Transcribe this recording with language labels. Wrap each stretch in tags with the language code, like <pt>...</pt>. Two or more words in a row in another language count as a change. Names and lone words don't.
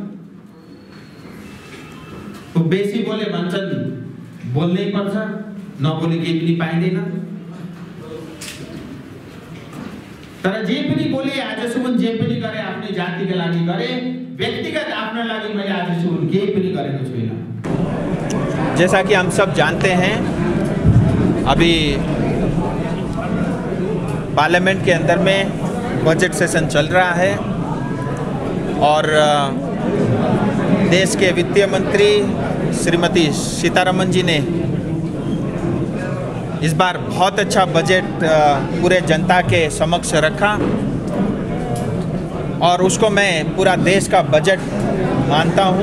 <ne>बेसी बोले भन्छन् बोल्नै पर्छ, नबोले केही पनि पाइँदैन। तर जे पनि बोले, आजसम्म जे पनि गरे आफ्नै जातिका लागि गरे, व्यक्तिगत आफ्नो लागि मैले आजसम्म केही पनि गरेको छुइनँ।</ne> <hi>जैसा कि हम सब जानते हैं अभी पार्लियामेंट के अंदर में</hi> <en>budget session</en> <hi>चल रहा है और देश के वित्तीय मंत्री श्रीमती सीतारमण जी ने इस बार बहुत अच्छा बजट पूरे जनता के समक्ष रखा और उसको मैं पूरा देश का बजट मानता हूँ।</hi>